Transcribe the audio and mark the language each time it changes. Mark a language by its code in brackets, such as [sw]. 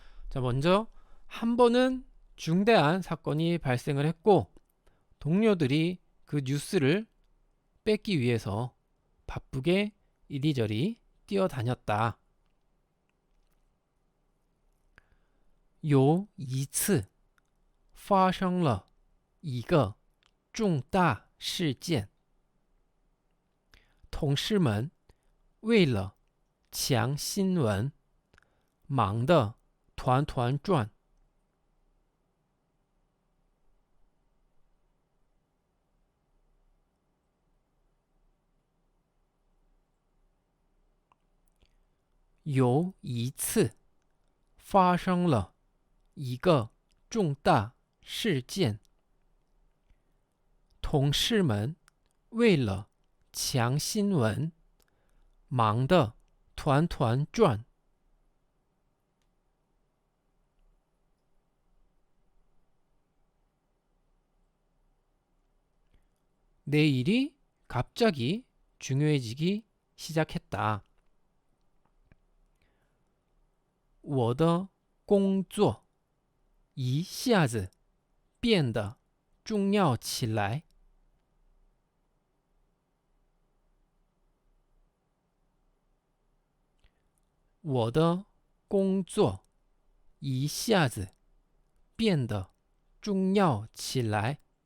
[ko] 자, 먼저 한 번은 중대한 사건이 발생을 했고 동료들이 그 뉴스를 뺏기 위해서 바쁘게 이리저리 뛰어다녔다. [zh] 有一次发生了一个重大事件，同事们为了抢新闻，忙得团团转。有一次发生了一个重大事件，同事们为了抢新闻，忙得团团转。 [ko] 내 일이 갑자기 중요해지기 시작했다. [zh] 我的工作一下子变得重要起来。我的工作一下子变得重要起来。